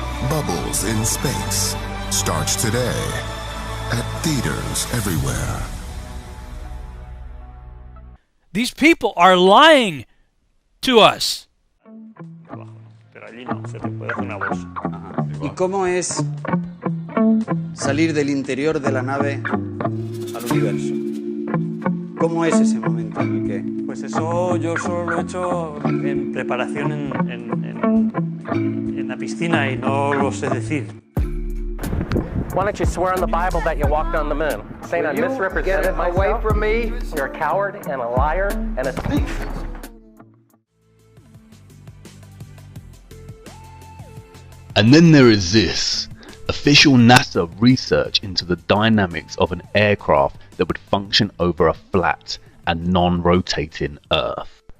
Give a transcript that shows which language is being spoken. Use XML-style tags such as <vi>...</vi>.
<en>Bubbles in Space starts today at theaters everywhere. These people are lying to us.</en> <es>¿Y cómo es salir del interior de la nave al universo? ¿Cómo es ese momento en el que...? Pues eso yo solo lo he hecho en preparación en la piscina y no lo sé decir.</es> <en>Why don't you swear on the Bible that you walked on the moon? Saying I misrepresented myself? Away from me. You're a coward and a liar and a thief. And then there is this. Official NASA research into the dynamics of an aircraft that would function over a flat and non-rotating Earth.</en>